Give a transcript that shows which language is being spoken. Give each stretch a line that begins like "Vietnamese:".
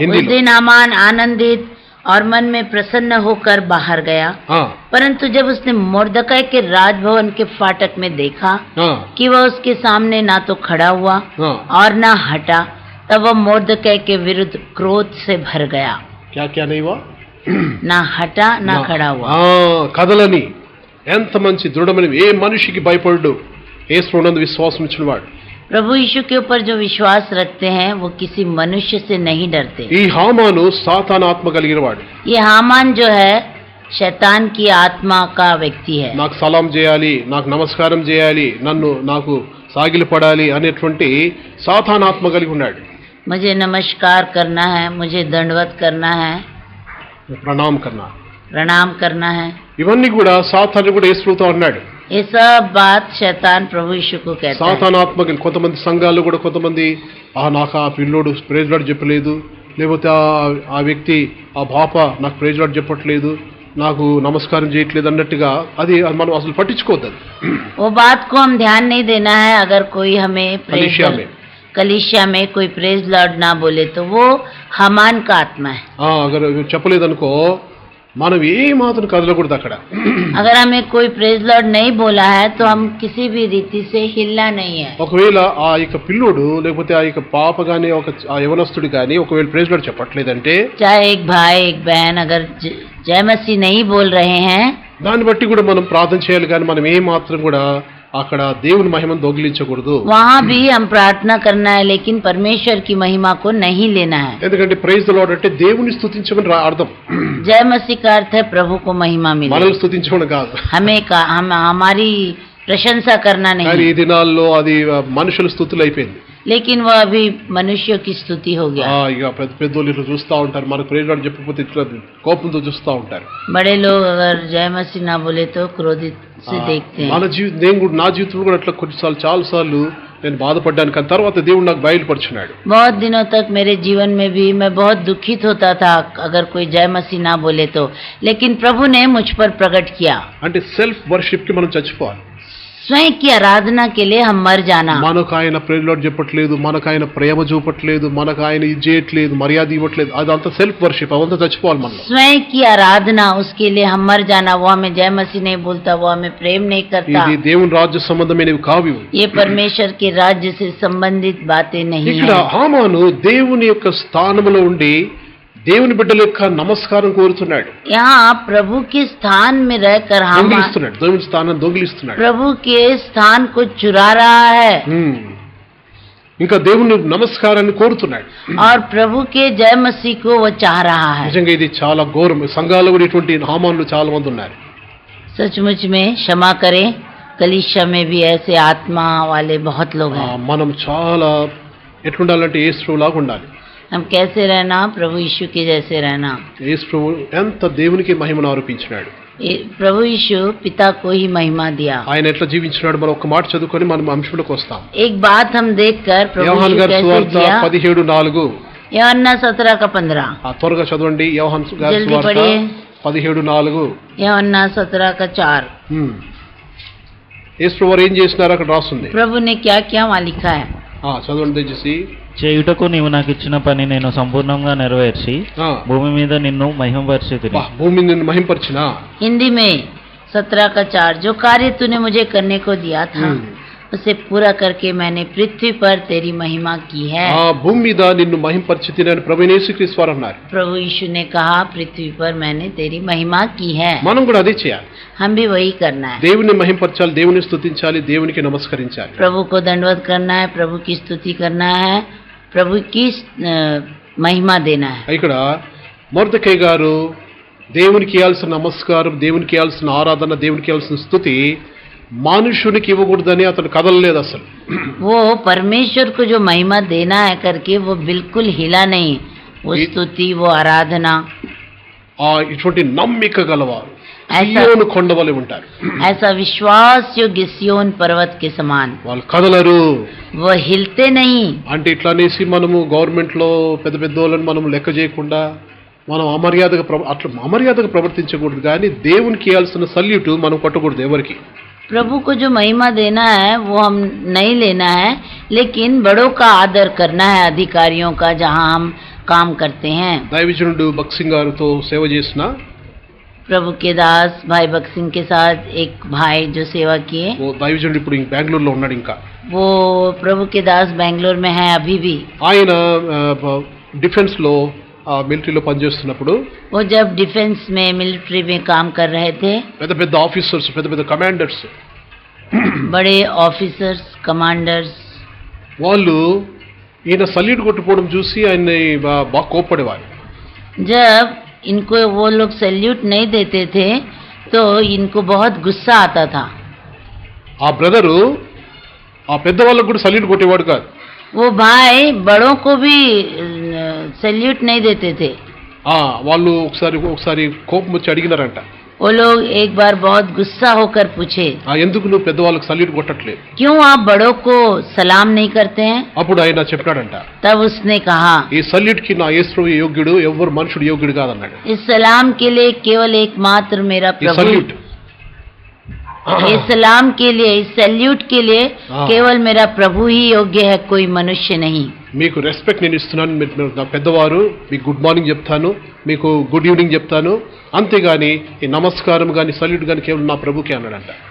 Hindi: उस दिन हामान आनंदित और मन में प्रसन्न होकर बाहर गया, परंतु जब उसने मोर्दकै के राजभवन के फाटक में देखा कि वह उसके सामने ना तो खड़ा हुआ और ना हटा, तब वह मोर्दकै के विरुद्ध क्रोध से भर गया. क्या नहीं हुआ? ना हटा ना खड़ा हुआ.
Telugu: కదలని ఎంత మంచి దృఢమైన ఏ మనిషికి భయపడు యేసునందు విశ్వాసం ఇచ్చినవాడు.
Hindi: प्रभु यीशु के ऊपर जो विश्वास रखते हैं वो किसी मनुष्य से नहीं डरते.
Telugu: ఈ హామాను సాతాను ఆత్మ కలిగినవాడు.
Hindi: ये हामान जो है शैतान की आत्मा का व्यक्ति है.
Telugu: నాకు సలాం చేయాలి, నాకు నమస్కారం చేయాలి, నాకు సాగిలపడాలి అనేటువంటి సాతాను ఆత్మ కలిగి ఉన్నాడు.
Hindi: मुझे नमस्कार करना है, मुझे दंडवत करना है, प्रणाम करना है.
Telugu: ఇవన్నీ కూడా సాతాను కూడా యేసుతో అన్నాడు.
Hindi: ये सब बात शैतान प्रभु यीशु को कहता है.
Telugu: సాతాను ఆత్మకి కొంతమంది సంఘాలు కూడా కొంతమంది నాకు ఆ పిల్లోడు ప్రైజ్ లార్డ్ చెప్పలేదు, లేకపోతే ఆ వ్యక్తి ఆ బాప నాకు ప్రైజ్ లార్డ్ చెప్పట్లేదు, నాకు నమస్కారం చేయట్లేదు అన్నట్టుగా అది మనం అసలు పట్టించుకోవద్దు.
Hindi: वो बात को हम ध्यान नहीं देना है. अगर कोई हमें कलीसिया में कोई प्रेज लॉर्ड ना बोले तो वो हमान का आत्मा है. अगर
Telugu: చెప్పలేదనుకో మనం ఏ మాత్రం కదలకూడదు అక్కడ.
Hindi: अगर हमें कोई प्रेज लॉर्ड नहीं बोला है तो हम किसी भी रीति से हिलना नहीं है.
Telugu: ఒకవేళ ఆ యొక్క పిల్లోడు లేకపోతే ఆ యొక్క పాప గాని ఆ యవనస్తుడు గాని ఒకవేళ ప్రైజ్ లార్డ్ చెప్పట్లేదంటే,
Hindi: चाहे एक भाई एक बहन अगर जय मसीह नहीं बोल रहे हैं,
Telugu: దాన్ని బట్టి కూడా మనం ప్రార్థన చేయాలి. కానీ మనం ఏ మాత్రం కూడా అక్కడ దేవుని మహిమను దొంగిలించకూడదు.
Hindi: वहाँ भी हम प्रार्थना करना है, लेकिन परमेश्वर की महिमा को नहीं लेना है.
Telugu: ఎందుకంటే ప్రైజ్ ది లార్డ్ అంటే దేవుని స్తుతించమని అర్థం.
Hindi: जय मसीह का अर्थ है प्रभु को महिमा मिले,
Telugu: మనల్ని స్తుతించమని కాదు.
Hindi: हमारी प्रशंसा करना नहीं.
Telugu: కానీ ఈ దినాల్లో అది మనుషుల స్తుతులు అయిపోయింది.
Hindi: लेकिन वो अभी मनुष्यों की स्तुति हो गया.
Telugu: ఇక పెద్దోళ్ళు ఇట్లా చూస్తూ ఉంటారు, మనకు ప్రైజ్ లార్డ్ చెప్పకపోతే ఇట్లా కోపంతో చూస్తూ ఉంటారు.
Hindi: बड़े लोग अगर जय मसीह ना बोले तो क्रोधित से देखते हैं.
Telugu: నా జీవితంలో కూడా అట్లా కొన్నిసార్లు చాలా సార్లు నేను బాధపడ్డాను. కానీ తర్వాత దేవుడు నాకు బయలుపరిచినాడు.
Hindi: बहुत दिनों तक मेरे जीवन में भी मैं बहुत दुखित होता था अगर कोई जय मसीह ना बोले तो, लेकिन प्रभु ने मुझ पर प्रकट किया.
Telugu: అంటే సెల్ఫ్ వర్షిప్ కి మనం చచ్చిపోవాలి.
Hindi: स्वयं की आराधना के लिए हम मर जाना.
Telugu: మనకు ఆయన ప్రైజ్ లార్డ్ చెప్పట్లేదు, మనకు ఆయన ప్రేమ చూపట్లేదు, మనకు ఆయన ఇది చేయట్లేదు, మర్యాద ఇవ్వట్లేదు, అదంతా సెల్ఫ్ వర్షిప్, అవంతా చచ్చిపోవాలి మనం.
Hindi: स्वयं की आराधना, उसके लिए हम मर जाना. वो हमें जय मसीह नहीं बोलता, वो हमें प्रेम नहीं करता.
Telugu: ఇది దేవుని రాజ్య సంబంధమైనవి కావు.
Hindi: ये परमेश्वर के राज्य से संबंधित बातें नहीं है.
Telugu: ఇక్కడ హామాను దేవుని యొక్క స్థానంలో ఉండి దేవుని బిడ్డల యొక్క నమస్కారం కోరుతున్నాడు.
Hindi: यहाँ प्रभु के स्थान में रहकर
Telugu: దొంగిలిస్తున్నాడు, దేవుని స్థానం దొంగిలిస్తున్నాడు,
Hindi: प्रभु के स्थान को चुरा रहा है.
Telugu: ఇంకా దేవుని నమస్కారాన్ని కోరుతున్నాడు.
Hindi: और प्रभु के जय मसीह को वो चाह रहा है.
Telugu: నిజంగా ఇది చాలా ఘోరం. సంఘాల్లో కూడా ఇటువంటి హామానులు చాలా మంది ఉన్నారు.
Hindi: सचमुच में क्षमा करें, कलीसिया में भी ऐसे आत्मा वाले बहुत लोग हैं.
Telugu: మనం చాలా ఎట్లుండాలంటే యేసులాగా ఉండాలి.
Hindi: हम कैसे रहना? प्रभु यीशु के जैसे रहना.
Telugu: యేసు ప్రభు ఎంత దేవునికి మహిమను ఆరోపించినాడు.
Hindi: प्रभु यीशु पिता को ही महिमा दिया.
Telugu: ఆయన ఎట్లా జీవించినాడు మనం ఒక మాట చదువుకొని మనం అంశంలోకి వస్తాం.
Hindi: एक बात हम देखकर प्रभु
Telugu: యోహాను
Hindi: यीशु
Telugu: గారి
Hindi: कैसे
Telugu: సువార్త
Hindi: जिया. 17:4.
Telugu: యోహన్నా 17:15. త్వరగా చదవండి. యోహాను గారి
Hindi: जल्दी
Telugu: సువార్త
Hindi: पढ़िए. 17:4.
Telugu: యోహన్నా 17:4. యేసు వారు ఏం చేసినారు అక్కడ రాస్తుంది.
Hindi: प्रभु ने क्या क्या वहाँ लिखा है.
Telugu: చదవండి దయచేసి. చేయుటకు నీవు నాకు ఇచ్చిన పని నేను సంపూర్ణంగా నెరవేర్చి భూమి మీద నిన్ను మహిమపరిచితిని. భూమి నిన్ను మహిమపరిచిన.
Hindi: हिंदी में 17 का 4 जो कार्य तूने मुझे करने को दिया था उसे पूरा करके मैंने पृथ्वी पर तेरी महिमा की है.
Telugu: భూమి మీద నిన్ను మహిమపరిచితిని అని ప్రభువైన యేసుక్రీస్తు వారు అన్నారు.
Hindi: प्रभु यीशु ने कहा पृथ्वी पर मैंने तेरी महिमा की है.
Telugu: మనం కూడా అదే చేయాలి.
Hindi: हम भी वही करना है.
Telugu: దేవుని మహిమపరచాలి, దేవుని స్తుతించాలి, దేవునికి నమస్కరించాలి.
Hindi: प्रभु को दंडवत करना है, प्रभु की स्तुति करना है, प्रभु की महिमा देना है.
Telugu: ఇక్కడ మొర్దెకై గారు దేవునికి ఇవ్వాల్సిన నమస్కారం, దేవునికి ఇవ్వాల్సిన ఆరాధన, దేవునికి ఇవ్వాల్సిన స్తుతి మనుషునికి ఇవ్వకూడదని అతను కదలలేదు అసలు.
Hindi: वो परमेश्वर को जो महिमा देना है करके वो बिल्कुल हिला नहीं. वो स्तुति, वो आराधना.
Telugu: ఇటువంటి నమ్మిక గలవారు సియోను కొండ వలె ఉంటారు.
Hindi: ऐसा विश्वास योग्य सियोन पर्वत के समान.
Telugu: వాళ్ళు కదలరు.
Hindi: वो हिलते नहीं.
Telugu: అంటే ఇట్లా అనేసి మనము గవర్నమెంట్ లో పెద్ద పెద్ద వాళ్ళని మనం లెక్క చేయకుండా మనం అమర్యాదగా ప్రవర్తించకూడదు. కానీ దేవునికి ఇవ్వాల్సిన సల్యూట్ మనం కొట్టకూడదు ఎవరికి.
Hindi: प्रभु को जो महिमा देना है वो हम नहीं लेना है, लेकिन बड़ों का आदर करना है, अधिकारियों का, जहां हम काम करते हैं.
Telugu: దైవజనుడు బక్సింగ్ గారితో సేవ చేసిన
Hindi: प्रभु के दास भाई बक्सिंग के साथ एक भाई जो सेवा किए,
Telugu: ఓ దైవజనుడు ఇప్పుడు బెంగళూరులో ఉన్నాడు. ఇంకా
Hindi: वो प्रभु के दास बेंगलोर में है अभी भी.
Telugu: ఆయన డిఫెన్స్ లో మిలిటరీలో పనిచేస్తున్నప్పుడు
Hindi: वो जब डिफेंस में मिलिट्री में काम कर रहे थे,
Telugu: పెద్ద పెద్ద ఆఫీసర్స్, పెద్ద పెద్ద కమాండర్స్,
Hindi: बड़े ऑफिसर्स, कमांडर्स,
Telugu: వాళ్ళు ఈయన సల్యూట్ కొట్టుకోవడం చూసి ఆయన్ని బాగా కోప్పడేవారు.
Hindi: जब इनको वो लोग सैल्यूट नहीं देते थे तो इनको बहुत गुस्सा आता था.
Telugu: ఆ బ్రదరు ఆ పెద్దవాళ్ళకు కూడా సల్యూట్ కొట్టేవాడు కాదు.
Hindi: वो भाई बड़ों को भी सैल्यूट नहीं देते थे.
Telugu: వాళ్ళు ఒకసారి కోపం వచ్చి అడిగినారంట.
Hindi: वो लोग एक बार बहुत गुस्सा होकर पूछे,
Telugu: ఎందుకు నువ్వు పెద్దవాళ్ళకి సల్యూట్ కొట్టట్లేదు,
Hindi: क्यों आप बड़ों को सलाम नहीं करते हैं?
Telugu: అప్పుడు ఆయన చెప్పాడంట,
Hindi: तब उसने कहा,
Telugu: ఈ సల్యూట్ కి నా యేసు యోగ్యుడు, ఎవరు మనుషుడు యోగ్యుడు కాదన్నాడు.
Hindi: इस सलाम के लिए केवल एकमात्र मेरा प्रभु, सल्यूट ये सलाम के लिए, इस सैल्यूट के लिए केवल मेरा प्रभु ही योग्य है, कोई मनुष्य नहीं.
Telugu: మీకు రెస్పెక్ట్ నేను ఇస్తున్నాను, మీరు నా పెద్దవారు, మీకు గుడ్ మార్నింగ్ చెప్తాను, మీకు గుడ్ ఈవినింగ్ చెప్తాను, అంతేగాని ఈ నమస్కారం కానీ సల్యూట్ కానీ కేవలం నా ప్రభుకే అన్నాడంట.